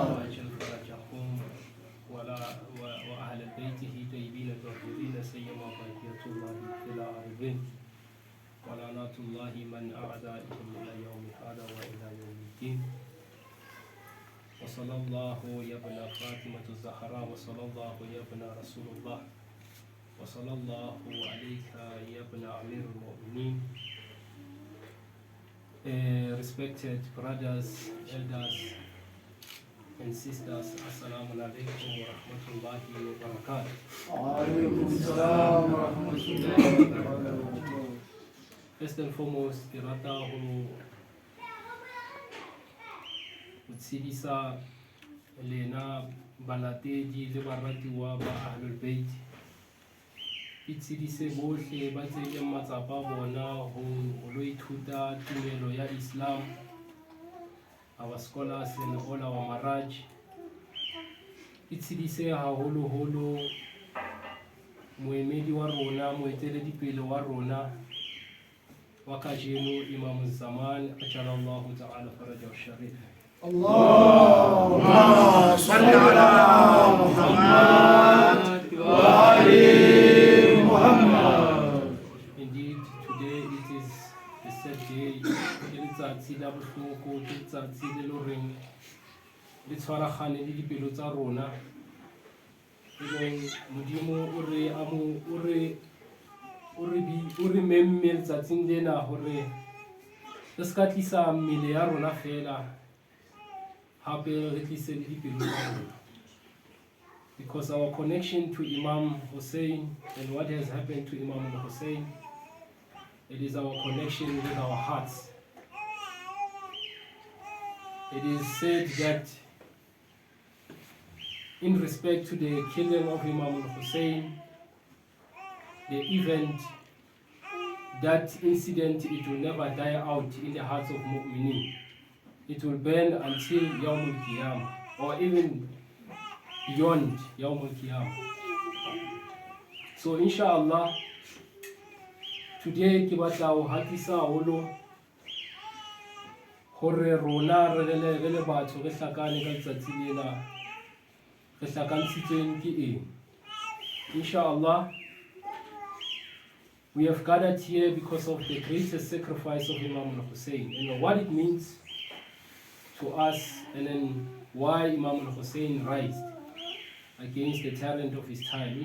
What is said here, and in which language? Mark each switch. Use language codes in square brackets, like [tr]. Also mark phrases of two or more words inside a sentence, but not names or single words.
[ar] وأجل فرجهم وأهل بيته طيبين الطاهرين سيما بقية الله في العالمين ولعنة الله من أعدائهم إلى يوم هذا وإلى يوم الدين. وصلى الله يا ابن فاطمة الزهراء وصلى الله يا ابن رسول الله وصلى الله عليك يا ابن أمير المؤمنين. [en] Respected brothers, elders and sisters, [ar] السلام عليكم ورحمة الله وبركاته. عليكم السلام ورحمة الله وبركاته. [en] First and foremost, [st] ke rata ho tshedisa lena balatedi le baratiwa ba Ahlul Bait. E tshedise bohle ba tseleng matsapa bona ho lo ithuta tumelo ya Islam, [en] our scholars and all our maraj. [st] E tshedise haholoholo moemedi wa rona, moeteledipele wa rona wa kajeno, [ar] إمام الزمان عجل الله تعالى فرجه الشريف. اللهم صل على محمد وآل محمد. [en] Indeed, today it is the sad day. [st] Letsatsi la bohloko, letsatsi le loreng le tshwaragane le dipelo tsa rona. Modimo o re memme letsatsing lena hore re ska tlisa mmele ya rona fela, hape re tlise le dipelo tsa rona. [en] Because our connection to Imam Hussain and what has happened to Imam Hussain, it is our connection with our hearts. It is said that in respect to the killing of Imam Hussain, the event, that incident, it will never die out in the hearts of mu'minin. It will burn until [ar] يوم القيامة, [en] or even beyond [ar] يوم القيامة. [st] So inshallah, today ke batla ho hatisa haholo hore rona re le batho re hlakane ka letsatsi lena, re hlakantshitsweng ke eng. [en] Inshallah, we have gathered here because of the greatest sacrifice of Imam Hussain and what it means to us, and then why Imam Hussain rised against the tyrant of his time.